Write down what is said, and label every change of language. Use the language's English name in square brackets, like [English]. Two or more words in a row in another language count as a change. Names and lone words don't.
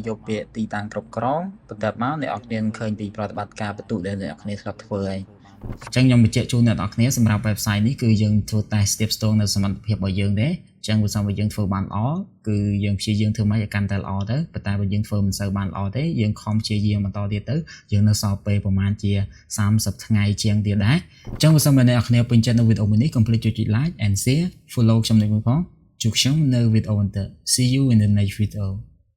[Khmer] យកពាក្យទីតាំងគ្រប់គ្រងបន្ទាប់មកអ្នកនរគ្នានឹងឃើញពីប្រតិបត្តិការបន្ទុកដែលអ្នកនរគ្នាធ្លាប់ធ្វើហើយអញ្ចឹងខ្ញុំបញ្ជាក់ជូនអ្នកនរគ្នាសម្រាប់ website នេះគឺយើងធ្វើតែ [English] step stone [Khmer] នៅសមត្ថភាពរបស់យើងទេអញ្ចឹងបើសិនបើយើងធ្វើបានល្អគឺយើងព្យាយាមធ្វើមកឲ្យកាន់តែល្អទៅប៉ុន្តែបើយើងធ្វើមិនសូវបានល្អទេយើងខំព្យាយាមបន្តទៀតទៅយើងនៅសល់ពេលប្រហែលជា30ថ្ងៃជាងទៀតដែរអញ្ចឹងបើសិនបើអ្នកនរគ្នាពេញចិត្តនៅវីដេអូមួយនេះ complete ចុច [English] like and share follow [Khmer] ខ្ញុំនេះផងជួបខ្ញុំនៅវីដេអូបន្ត [English] see you in the next video